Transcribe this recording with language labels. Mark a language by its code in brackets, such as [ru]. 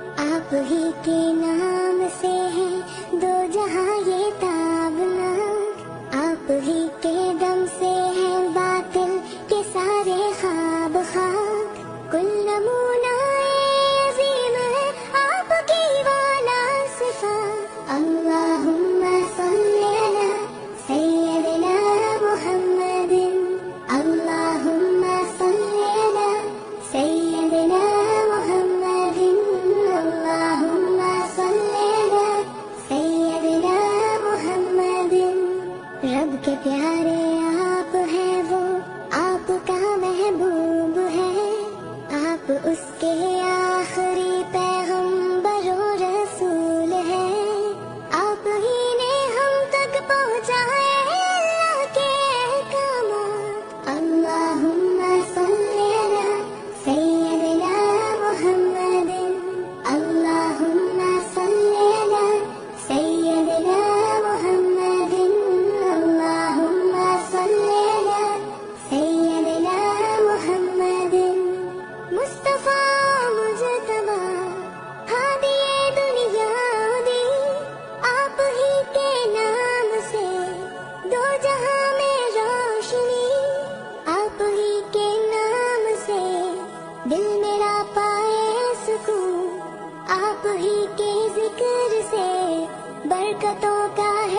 [ur] آپ ہی کے نام سے ہے دو جہاں یہ تابناک، آپ ہی کے دم سے ہے باطل کے سارے خواب خاک. کل نمونہ عظیم ہے آپ کی والا صفات. [ar] اللہم صلی علی سیدنا محمد. اللہم صلی علی سیدنا محمد. اللہم صلی علی سیدنا محمد. [ur] رب کے پیارے آپ ہیں وہ، آپ کا محبوب ہے، آپ اس کے آخری پیغمبر و رسول ہے. آپ ہی نے ہم تک پہنچائے اللہ کے احکامات. [ar] اللہم صلی علی سیدنا محمد. اللہم صلی علی سیدنا محمد. اللہم صلی علی سیدنا محمد. [ur] مصطفیٰ مجتبی ہادی دنیا دی، آپ ہی کے نام سے دو جہاں میں روشنی. آپ ہی کے نام سے دل میرا پائے سکون. آپ ہی کے ذکر سے برکتوں کا